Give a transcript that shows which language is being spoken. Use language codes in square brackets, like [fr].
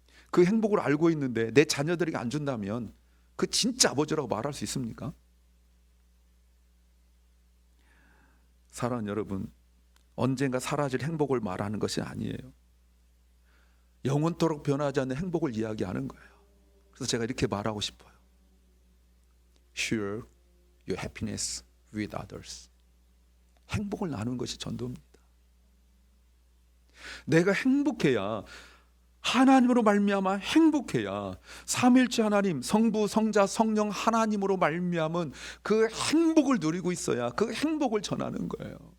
[ko] 그 행복을 알고 있는데 내 자녀들에게 안 준다면 그 진짜 아버지라고 말할 수 있습니까? 사랑하는 여러분, 언젠가 사라질 행복을 말하는 것이 아니에요. 영원토록 변하지 않는 행복을 이야기하는 거예요. 그래서 제가 이렇게 말하고 싶어요. [en] Share your happiness with others. [ko] 행복을 나누는 것이 전도입니다. 내가 행복해야 하나님으로 말미암아 행복해야 삼위일체 하나님, 성부, 성자, 성령 하나님으로 말미암은 그 행복을 누리고 있어야 그 행복을 전하는 거예요.